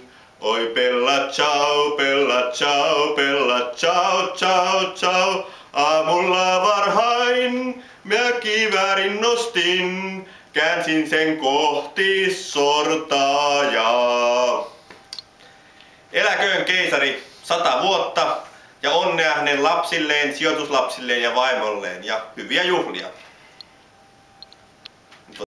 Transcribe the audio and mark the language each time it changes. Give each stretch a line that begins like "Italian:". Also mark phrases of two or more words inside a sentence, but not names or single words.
Italian: Oi pella ciao, pella ciao, pella ciao, ciao, ciao.
Finnish: Aamulla varhain minä kiväärin nostin. Käänsin sen kohti sortaajaa. Eläköön keisari 100 vuotta ja onnea hänen lapsilleen, sijoituslapsilleen ja vaimolleen ja hyviä juhlia.